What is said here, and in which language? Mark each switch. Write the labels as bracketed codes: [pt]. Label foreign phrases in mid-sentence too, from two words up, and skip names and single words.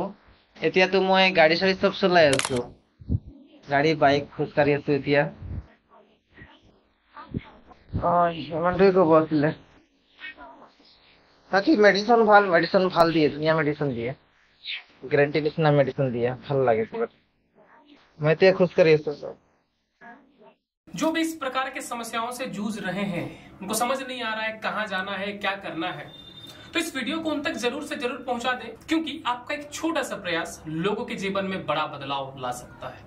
[as] এতিয়াতো মই গাড়ী চাড়ী চব চলাই আছো। গাড়ী, বাইক, খোজ কাঢ়ি আছো এতিয়া। ইমানটোৱে ক'ব আছিলে। বাকী মেডিচিন ভাল দিয়ে, ধুনীয়া মেডিচিন দিয়ে। গ্যাৰান্টি নিচিনা মেডিচিন দিয়ে, ভাল লাগে। [hi] मैं तो खुश कर जो भी इस प्रकार के समस्याओं से जूझ रहे हैं, उनको समझ नहीं आ रहा है कहां जाना है, क्या करना है, तो इस वीडियो को उन तक जरूर से जरूर पहुंचा दें, क्योंकि आपका एक छोटा सा प्रयास लोगों के जीवन में बड़ा बदलाव ला सकता है।